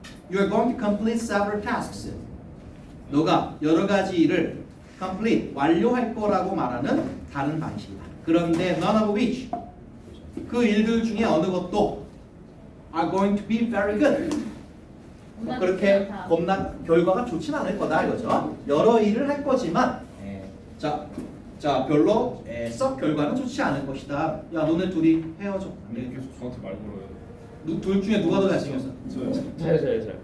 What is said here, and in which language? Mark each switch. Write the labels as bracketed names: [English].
[English] You are going to complete several tasks. [Korean] 너가 여러 가지 일을 complete 완료할 거라고 말하는 다른 방식이다. 그런데 [English] none of which [Korean] 그 일들 중에 어느 것도 [English] are going to be very good. [Korean] 그렇게 겁나 결과가 좋지는 않을 거다 이거죠. 여러 일을 할 거지만 자 별로 썩 결과는 좋지 않을 것이다. 야 너네 둘이 헤어져. 근데 계속 저한테 말 걸어요. 둘 중에 누가 더 잘생겼어? 저요. 저요.